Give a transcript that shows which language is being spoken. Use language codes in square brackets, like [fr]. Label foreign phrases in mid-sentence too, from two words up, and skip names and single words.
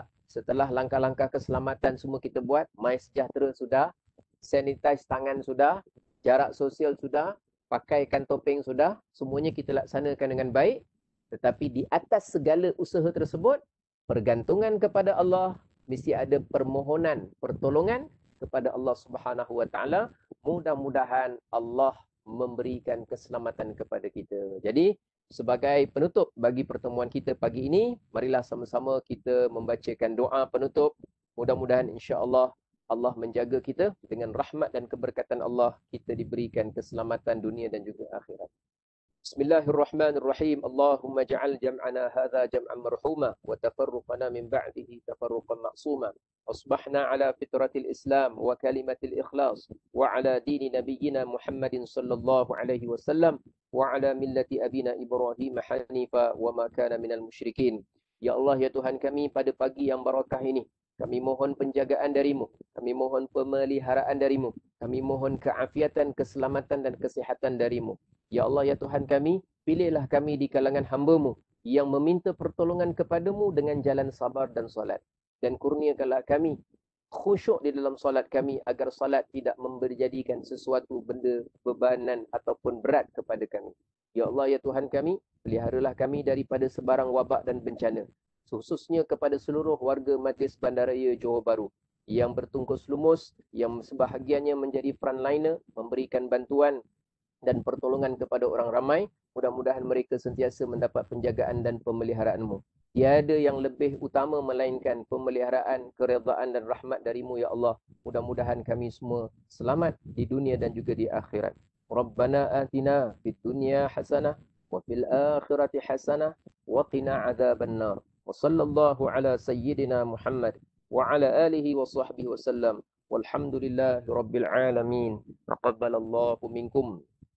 [ms] Setelah langkah-langkah keselamatan semua kita buat, MySejahtera sudah, sanitize tangan sudah, jarak sosial sudah, pakaikan topeng sudah, semuanya kita laksanakan dengan baik. Tetapi di atas segala usaha tersebut, pergantungan kepada Allah, mesti ada permohonan, pertolongan kepada Allah [ar] سبحانه وتعالى. [ms] Mudah-mudahan Allah memberikan keselamatan kepada kita. Jadi, sebagai penutup bagi pertemuan kita pagi ini, marilah sama-sama kita membacakan doa penutup. Mudah-mudahan insya-Allah Allah menjaga kita dengan rahmat dan keberkatan Allah, kita diberikan keselamatan dunia dan juga akhirat. [ar] بسم الله الرحمن الرحيم. اللهم اجعل جمعنا هذا جمعا مرحوما وتفرقنا من بعده تفرقا معصوما. أصبحنا على فطرة الإسلام وكلمة الإخلاص وعلى دين نبينا محمد صلى الله عليه وسلم وعلى ملة أبينا إبراهيم حنيفا وما كان من المشركين. [ms] Ya Allah, ya Tuhan kami, pada pagi yang barakah ini, kami mohon penjagaan darimu, kami mohon pemeliharaan darimu, kami mohon keafiatan, keselamatan dan kesihatan darimu. Ya Allah, ya Tuhan kami, pilihlah kami di kalangan hamba-Mu yang meminta pertolongan kepadamu dengan jalan sabar dan solat. Dan kurniakanlah kami khusyuk di dalam solat kami, agar solat tidak menjadikan sesuatu benda bebanan ataupun berat kepada kami. Ya Allah, ya Tuhan kami, peliharalah kami daripada sebarang wabak dan bencana, khususnya kepada seluruh warga Majlis Bandaraya Johor Bahru yang bertungkus lumus, yang sebahagiannya menjadi frontliner, memberikan bantuan dan pertolongan kepada orang ramai. Mudah-mudahan mereka sentiasa mendapat penjagaan dan pemeliharaan-Mu. Tiada yang lebih utama melainkan pemeliharaan, keredaan dan rahmat darimu, ya Allah. Mudah-mudahan kami semua selamat di dunia dan juga di akhirat. [ar] ربنا آتنا في الدنيا حسنة وفي الآخرة حسنة وقنا عذاب النار. وصلى الله على سيدنا محمد وعلى آله وصحبه وسلم. والحمد لله رب العالمين. تقبل الله منكم.